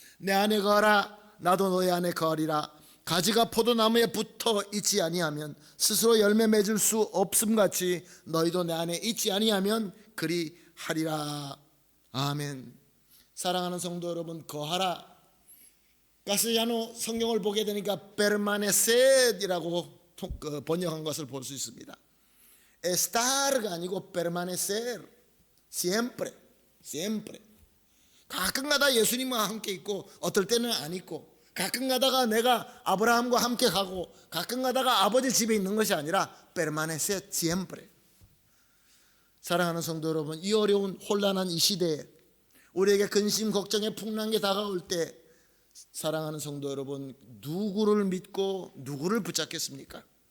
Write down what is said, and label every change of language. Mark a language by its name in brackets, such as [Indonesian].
[Korean] 내 안에 거하라 나도 너의 안에 거하리라. 가지가 포도나무에 붙어 있지 아니하면 스스로 열매 맺을 수 없음같이 너희도 내 안에 있지 아니하면 그리 하리라. 아멘. 사랑하는 성도 여러분, 거하라, 가스야노 성경을 보게 되니까 permanecer이라고 번역한 것을 볼 수 있습니다. [Spanish] estar가 아니고 permanecer, siempre, siempre. [Korean] 가끔가다 예수님과 함께 있고 어떨 때는 안 있고, 가끔 가다가 내가 아브라함과 함께 가고 가끔 가다가 아버지 집에 있는 것이 아니라 [Spanish] permanecer siempre. [Korean] 사랑하는 성도 여러분, 이 어려운 혼란한 이 시대에 우리에게 근심 걱정의 풍랑이 다가올 때 사랑하는 성도 여러분, 누구를 믿고 누구를 붙잡겠습니까?